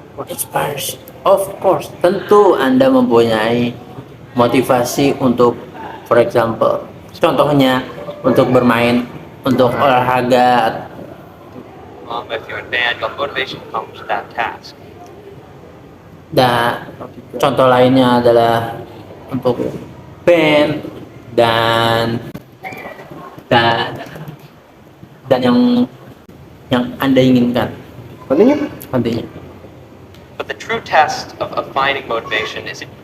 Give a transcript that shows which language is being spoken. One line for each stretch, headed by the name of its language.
English: Inspires. Of course,
Indonesian: tentu Anda mempunyai motivasi untuk,
English: for example,
Indonesian: contohnya untuk bermain, untuk olahraga.
English: if you're in band, you'll have motivation to accomplish that task.
Indonesian: Dan contoh lainnya adalah untuk band dan yang Anda inginkan.
English: Continue.
Indonesian: Nantinya.
English: But the true test of finding motivation is